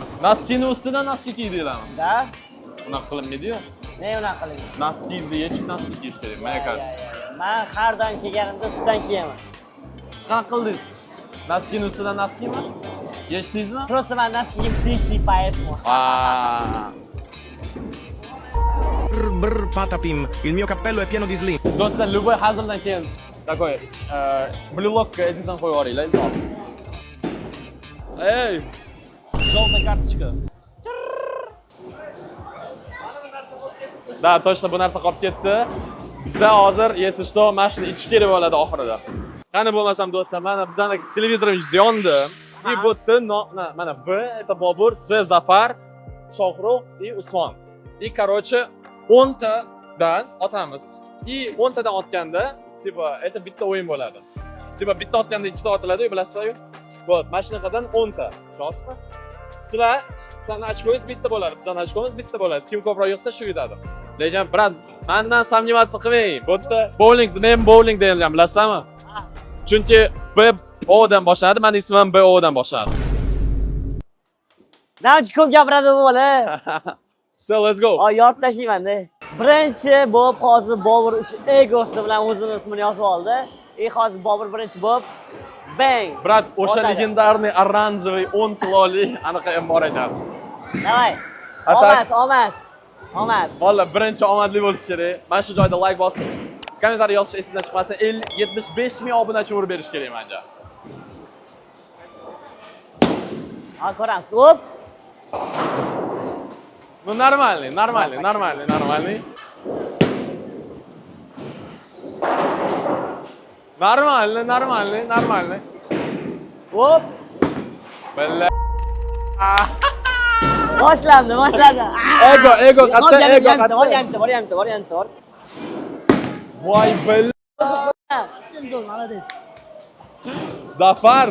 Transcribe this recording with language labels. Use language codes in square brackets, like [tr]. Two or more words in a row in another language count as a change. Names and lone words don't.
[uz] Noskini ustidan noski kiydinglarmi? Da? Unaqa qilinmaydi-yu. Ne unaqa qiling? Noskizni yechib noski kiyish kerak, menga qarshi. Men har doim kelganimda ustidan kiyaman. Siz qanaqa qildingiz? Noskini ustidan noskimi? Yechdingizmi? Просто men noski kiyib tishli поэтому. [it] Brr, patapim, il mio cappello è pieno di slim. [uz] Do'stlar, любой hazildan keyin такой blokka editan qo'yib yuboringlar, iltimos. Ey! [ru] Желтая карточка. Da, точно [uz] bu narsa qolib ketdi. Biza hozir, [ru] если что, [uz] mana shuni ichish kerak bo'ladi oxirida. Qani bo'lmasam do'stlar, mana bizning televizorimiz yondi. [ru] И вот [uz] mana B это Bobur, C Zafar, Shohrux и Usmon. [ru] И короче [uz] 10 tadan otamiz. И 10 tadan otganda, tipo, это bitta o'yin bo'ladi. Tipo, bitta otganda ikkita otiladi-ku, bilasizlar-ku. Вот, mana shunaqadan 10 ta. Rostmi? Sizlarni ochko'ngiz bitta bo'ladi, bizning ochko'miz bitta bo'ladi. Kim ko'proq yig'sa shu yutadi. Lekin brat, mendan samnimatsiya qilmang. Bu yerda bowling, men bowling deyilgan, bilasizmi? Chunki B O dan boshlanadi, mening ismim B O dan boshlanadi. Navchi ko'p gapiradi bu bola. [en] So, let's go. [uz] Yorib tashlayman-da. Birinchi bo'lib hozir Bobur egosi bilan o'zining ismini yozib oldi. Hozir Bobur birinchi bo'lib bang. Brat, o'sha [ru] легендарный оранжевый [uz] 10 kiloli anaqa ham bor ekan. Davay. Omad. Valla, birinchi omadli bo'lish kerak. Mana shu joyda like bosib, kommentariy yozish esingizdan chiqmasin. 75 ming obunachi urib berish kerak menga. Ko'ramiz. Hop. [ru] Ну нормальный. Нормальный. [uz] Hop. Bella. Boshlandi. Ego qattiq. Variant. Voy bella. Zafar.